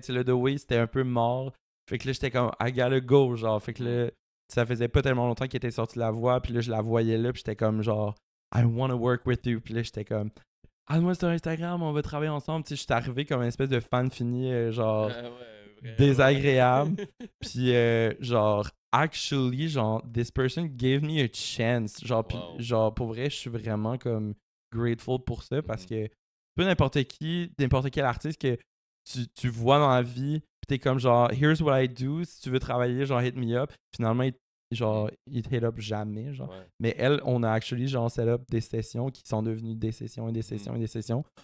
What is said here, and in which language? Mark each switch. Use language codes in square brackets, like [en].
[fr] Tu sais, le The Way, c'était un peu mort. Fait que là, j'étais comme, [en] I gotta go, [fr] genre. Fait que là, ça faisait pas tellement longtemps qu'il était sorti de la voix. Puis là, je la voyais là, puis j'étais comme genre, [en] I wanna work with you. [fr] Puis là, j'étais comme, moi sur Instagram, on va travailler ensemble. Tu sais, je suis arrivé comme une espèce de fan fini, genre, désagréable. Puis, genre, [en] actually, genre, this person gave me a chance. [fr] Genre, genre, pour vrai, je suis vraiment comme grateful pour ça parce que peu n'importe quel artiste que tu vois dans la vie, puis t'es comme genre, [en] here's what I do. [fr] Si tu veux travailler, genre, [en] hit me up. [fr] Finalement, genre, il te hit up jamais, genre. Mais elle, on a actually, genre, set up des sessions qui sont devenues des sessions et des sessions et des sessions.